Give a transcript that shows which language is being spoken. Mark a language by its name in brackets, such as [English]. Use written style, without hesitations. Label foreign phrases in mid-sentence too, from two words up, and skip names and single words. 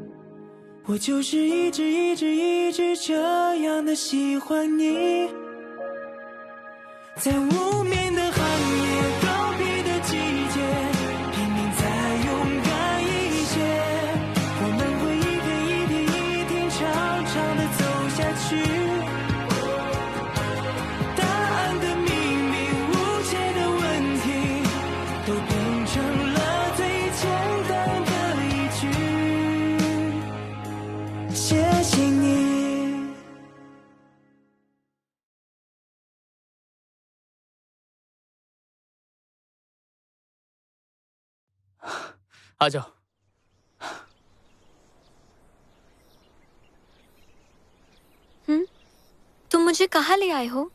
[Chinese] 我就是一直这样的喜欢你，在无眠的寒夜，告别的季节，拼命再勇敢一些，我们会一天长长的走下去，答案的秘密，无解的问题，都变成了最简单的一句，谢谢你。 [Hindi] आ जाओ। तुम मुझे कहाँ ले आए हो?